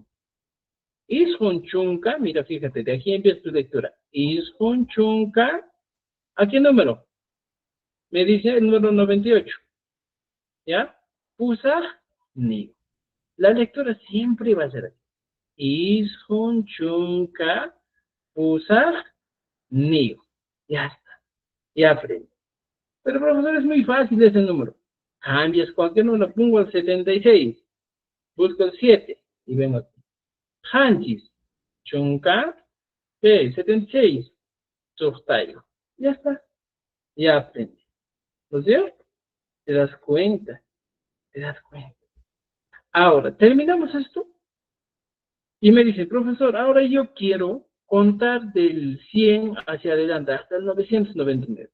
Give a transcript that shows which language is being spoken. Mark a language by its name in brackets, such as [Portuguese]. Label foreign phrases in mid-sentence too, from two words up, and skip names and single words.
[Quechua] Ishon Chunca, [Spanish] mira, fíjate, de aquí empieza tu lectura. [Quechua] Ishon Chunca, [Spanish] ¿a qué número? Me dice el número 98. ¿Ya? [Quechua] Pusa, ni. [Spanish] La lectura siempre va a ser así. [Quechua] Ishun, chunka, pusa, ni. [Spanish] Ya está. Ya aprendí. Pero profesor, es muy fácil ese número. Cambias cualquier número, pongo el 76. Busco el 7 y vengo aquí. [Quechua] Hanchis, chunka, 76. Sustayo. [Spanish] Ya está. Ya aprendí. ¿No es cierto? ¿Te das cuenta? ¿Te das cuenta? Ahora, terminamos esto. Y me dice, profesor, ahora yo quiero contar del 100 hacia adelante, hasta el 999.